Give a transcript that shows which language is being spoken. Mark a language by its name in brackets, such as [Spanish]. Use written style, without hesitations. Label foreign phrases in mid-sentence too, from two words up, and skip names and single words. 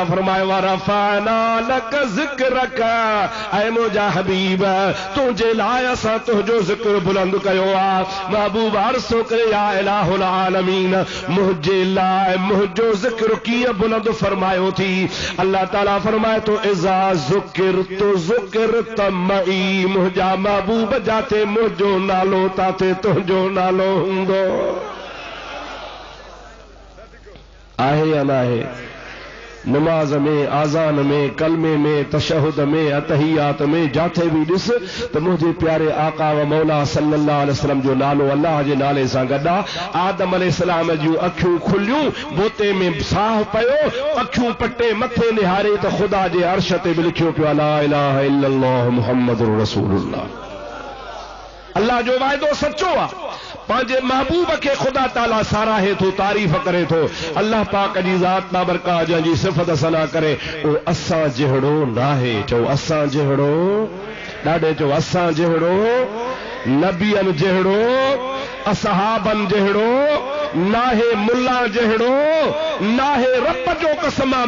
[Sindhi] फरमाए [Arabic] ورفعنا لك ذكرك [Sindhi] ऐ मुंहिंजा हबीब तुंहिंजे लाइ असां तुंहिंजो ज़िक्र बुलंद कयो आहे महबूब अर्ज़ु करे [Arabic] يا إله العالمين [Sindhi] मुंहिंजे लाइ मुंहिंजो ज़िक्र कीअं बुलंद फरमायो थी अल्लाह ताला फरमाए तो [Arabic] إذا ذكرت معي [Sindhi] मुंहिंजा महबूब जाते मुंहिंजो नालो ताते तुंहिंजो नालो हूंदो आहे या न आहे नमाज में आज़ान में कलमे में तशहुद में अतहियात में जाते भी ॾिस त मुंहिंजे प्यारे आका व मौला [Arabic] صلى الله عليه وسلم [Sindhi] जो नालो अल्लाह जे नाले सां गॾु आदम अलैहिस्सलाम जूं अखियूं खुलियूं बोते में साह पियो अखियूं पटे मथे निहारे त ख़ुदा जे अर्श ते बि लिखियो पियो [Arabic] لا إله إلا الله محمد رسول الله [Sindhi] अल्लाह जो वाइदो सचो आहे पंहिंजे महबूब खे ख़ुदा ताला साराहे थो तारीफ़ करे थो अल्लाह पाक जी ज़ात बाबरकात जंहिंजी सिफ़त सना करे उहो असां जहिड़ो नाहे चओ असां जहिड़ो ॾाढे चओ असां जहिड़ो नबियनि जहिड़ो असहाबनि जहिड़ो नाहे मुल्ला जहिड़ो नाहे रब जो कसम आहे